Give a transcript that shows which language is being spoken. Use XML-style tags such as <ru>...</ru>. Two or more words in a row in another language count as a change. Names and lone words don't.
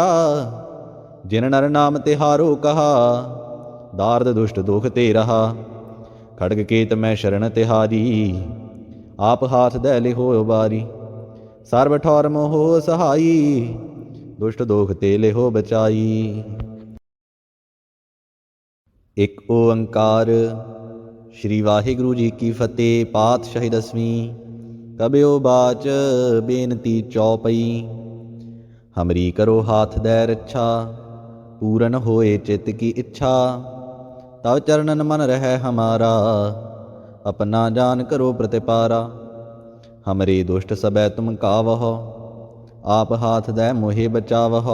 <bra>जिन नर नाम तिहारो कहा, दार्द दुष्ट दुख ते रहा। खड़ग केत मैं शरण तिहारी, आप हाथ दै लिहो उबारी। सर्व ठौर मोहो सहाई, दुष्ट दोख ते लिहो बचाई। एक ओंकार। श्री वाहिगुरु जी की फतेह। पातशाही 10वीं। कबियो बाच बेनती चौपई। हमरी करो हाथ दै रक्षा, पूरन होए चित्त की इच्छा। तव चरणन मन रहे हमारा, अपना जान करो प्रतिपारा। हमरे दुष्ट सबै तुम कावहो, आप हाथ दै मोहे बचावहो।</bra>